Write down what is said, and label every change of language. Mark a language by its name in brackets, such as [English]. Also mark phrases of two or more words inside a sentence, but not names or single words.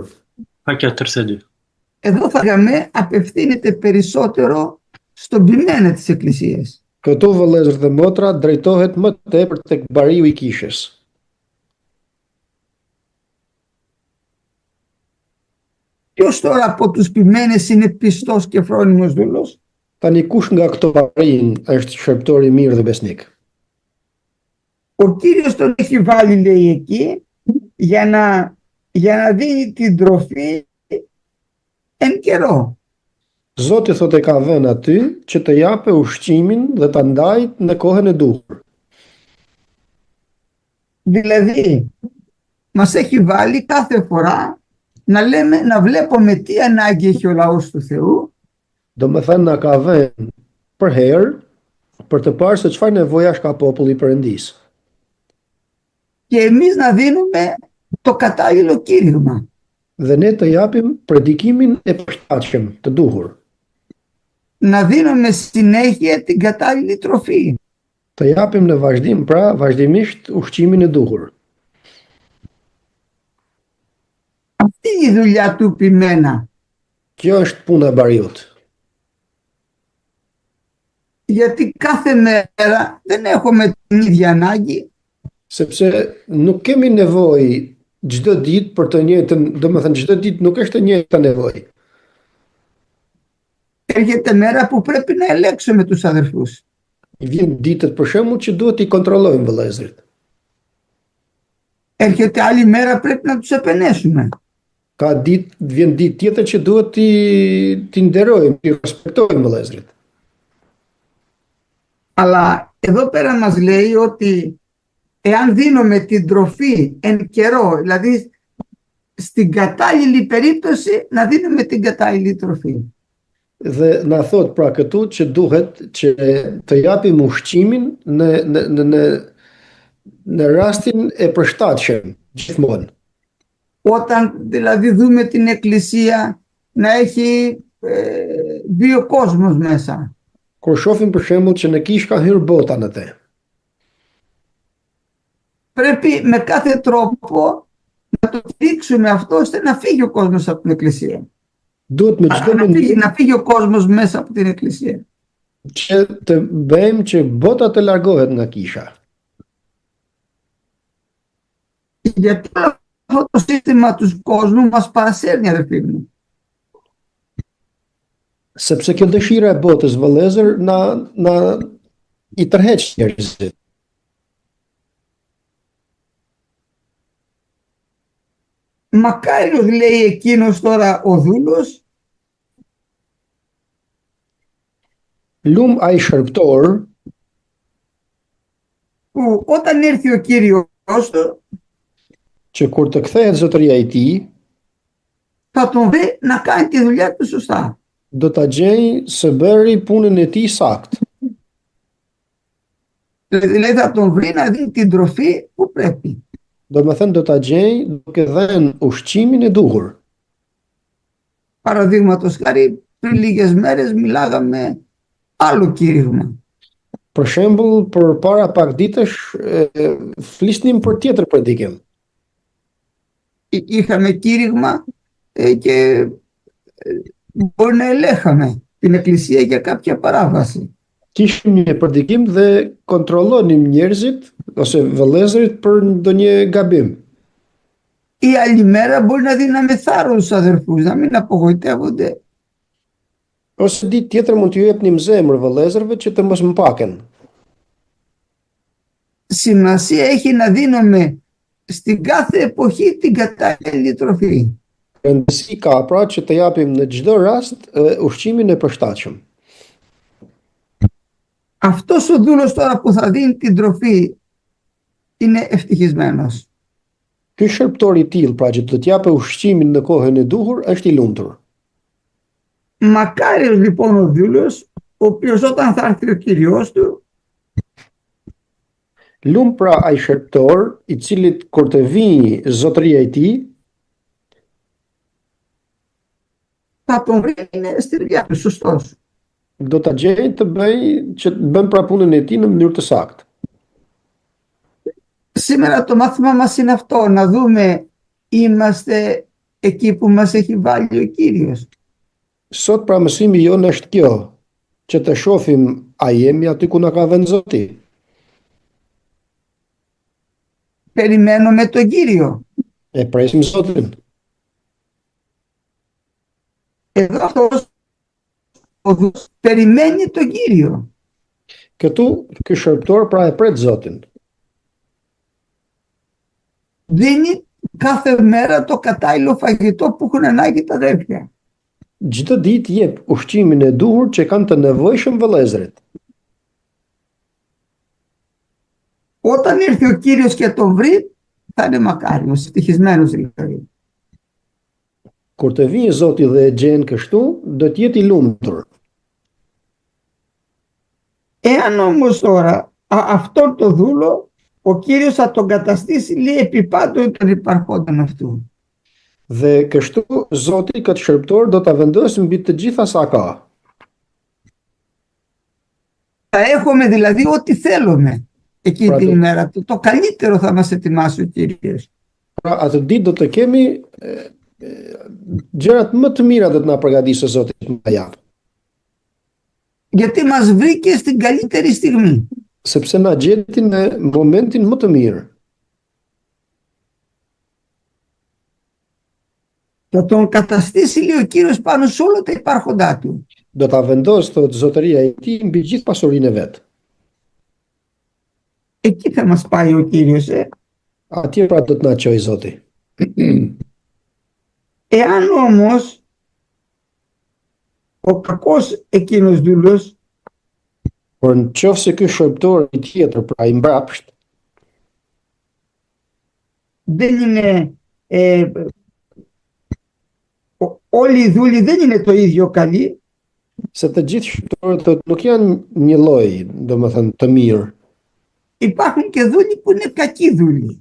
[Albanian] Faqja 32. [Greek] Εδώ θα λέγαμε απευθύνεται περισσότερο στον ποιμένα της Εκκλησίας. [Albanian] Këtu vëllezër dhe motra drejtohet më tepër tek bariu i kishës. [Greek] Ποιος τώρα από τους ποιμένες είναι πιστός και φρόνιμος δούλος? [Albanian] Tani kush nga këto barin është shërptor i mirë dhe besnik? [Greek] Ο Κύριος τον έχει βάλει λέει εκεί για να δίνει την τροφή εν καιρό. [Albanian] Zoti thot e ka vënë aty që të jape ushqimin dhe ta ndajë në kohën e duhur. [Greek] Δηλαδή μας έχει βάλει κάθε φορά να βλέπουμε τι ανάγκη έχει ο λαός του Θεού, [Albanian] Do me thënë na ka vënë për herë për të parë se çfarë nevojash ka populli i Perëndis. [Greek] και εμείς να δίνουμε το κατάλληλο κήρυγμα. [Albanian] Dhe ne të japim predikimin e përshtatshëm, të duhur. [Greek] Να δίνουμε συνέχεια την κατάλληλη τροφή. [Albanian] Të japim në vazhdim, pra vazhdimisht ushqimin e duhur. [Greek] Αυτή είναι η δουλειά του ποιμένα. [Albanian] Kjo është puna e bariut. [Greek] Γιατί κάθε μέρα δεν έχουμε την ίδια ανάγκη. [Albanian] Sepse nuk kemi nevojë çdo ditë për të njëjtën, domethënë çdo ditë nuk është e njëjta nevojë. [Greek] Έρχεται μέρα που πρέπει να ελέγξουμε τους αδερφούς. [Albanian] Vjen ditët për shembull që duhet i kontrollojmë vëllezërit. [Greek] Έρχεται άλλη μέρα πρέπει να τους επενέσουμε. [Albanian] Vjen ditë tjetër që duhet t'i nderojmë, t'i respektojmë vëllezërit. [Greek] Αλλά εδώ πέρα μας λέει ότι εάν δίνουμε την τροφή εν καιρό, δηλαδή στην κατάλληλη περίπτωση να δίνουμε την κατάλληλη τροφή. [Albanian] Dhe na thot pra këtu që duhet që të japim ushqimin në rastin e përshtatshëm gjithmonë. [Greek] Όταν δηλαδή δούμε την Εκκλησία να έχει μπει ο κόσμος μέσα. [Albanian] Kur shohim për shembull që në kishë ka hyrë bota në te. [Greek] Πρέπει με κάθε τρόπο να το δείξουμε αυτό ώστε να φύγει ο κόσμος από την Εκκλησία. [Albanian] Duhet me çdo mënyrë [Greek] Να φύγει ο κόσμος μέσα από την Εκκλησία. [Albanian] që të bëjmë që bota të largohet nga kisha. [Greek] Γιατί αυτό το σύστημα του κόσμου μας παρασέρνει, αδερφοί μου. [Albanian] Sepse kjo dëshira e botës vëllezër na i tërheq njerëzit. [Greek] Μακάριος λέει εκείνος τώρα ο δούλος [Albanian] Lum ai shërptor [Greek] που όταν έρθει ο Κύριος του [Albanian] që kur të kthehet zotëria e tij [Greek] θα τον βρει να κάνει τη δουλειά του σωστά. [Albanian] do ta gjej së bëri punën e tij sakt. [Greek] Δηλαδή θα τον βρει να δίνει την τροφή που πρέπει. [Albanian] Do me thënë do ta gjej duke dhënë ushqimin e duhur. [Greek] Παραδείγματος χάρη πριν λίγες μέρες μιλάγαμε άλλο κήρυγμα. [Albanian] Për shembull, për para pak ditësh flisnim për tjetër predikim. [Greek] Είχαμε κήρυγμα και μπορεί να ελέγχαμε την Εκκλησία για κάποια παράβαση. [Albanian] Kishim një predikim dhe kontrollonim njerëzit ose vëllezërit për ndonjë gabim. [Greek] Ή άλλη μέρα μπορεί να δίναμε θάρρος στους αδερφούς, να μην απογοητεύονται. [Albanian] Ose ditë tjetër mund t'ju jepnim zemër vëllezërve që të mos mpaken. [Greek] Σημασία έχει να δίνουμε στην κάθε εποχή την κατάλληλη τροφή. [Albanian] Rëndësi ka pra që të japim në çdo rast ushqimin e përshtatshëm. [Greek] Αυτός ο δούλος τώρα που θα δίνει την τροφή είναι ευτυχισμένος. [Albanian] Ky shërptor i tillë pra që do të japë ushqimin në kohën e duhur është i lumtur. [Greek] Μακάριος λοιπόν ο δούλος, ο οποίος όταν θα έρθει ο Κύριος του, [Albanian] Lum pra ai shërptor, i cilit kur të vijë zotëria e tij, [Greek] θα τον βρει στη δουλειά του, σωστός. [Albanian] do ta gjejë të bën pra punën e tij në mënyrë të saktë. [Greek] Σήμερα το μάθημα μας είναι αυτό, να δούμε είμαστε εκεί που μας έχει βάλει ο Κύριος. [Albanian] Sot pra mësimi jonë është kjo, që të shohim a jemi aty ku na ka vënë Zoti. [Greek] Περιμένουμε τον Κύριο. [Albanian] E presim Zotin. [Greek] Εδώ αυτός ο δούλος περιμένει τον Κύριο. [Albanian] Këtu, ky shërptor pra e pret Zotin. [Greek] Δίνει κάθε μέρα το κατάλληλο φαγητό που έχουν ανάγκη τα αδέρφια. [Albanian] Çdo ditë jep ushqimin e duhur që kanë të nevojshëm vëllezërit. [Greek] Όταν ήρθε ο Κύριος και τον βρει, θα είναι μακάριος, ευτυχισμένος δηλαδή. [Albanian] Kur të vijë Zoti dhe e gjen kështu, do të jetë i lumtur. [Greek] Εάν όμως τώρα αυτόν το δούλο, ο Κύριος θα τον καταστήσει λέει επί πάντων των υπαρχόντων αυτού. [Albanian] Dhe kështu Zoti këtë shërptor do ta vendosë mbi të gjitha sa ka. [Greek] Θα έχουμε δηλαδή ό,τι θέλουμε εκείνη την ημέρα. Το καλύτερο θα μας ετοιμάσει ο Κύριος. [Albanian] Pra atë ditë do të kemi gjërat më të mira do të na përgatisë Zoti nga javë. [Greek] Γιατί μας βρήκε στην καλύτερη στιγμή. [Albanian] Sepse na gjeti në momentin më të mirë. [Greek] Θα τον καταστήσει λέει ο Κύριος πάνω σε όλα τα υπάρχοντά του. [Albanian] Do ta vendosë thot zotëria e tij mbi gjithë pasurinë e vet. [Greek] Εκεί θα μας πάει ο Κύριος. [Albanian] Atje pra do të na çojë Zoti. [Greek] Εάν όμως ο κακός εκείνος δούλος [Albanian] Por në qoftë se ky shërptor i tjetër, pra i mbrapsht, [Greek] δεν είναι όλοι οι δούλοι δεν είναι το ίδιο καλοί. [Albanian] se të gjithë shërptorët nuk janë një lloj, domethënë të mirë. [Greek] Υπάρχουν και δούλοι που είναι κακοί δούλοι.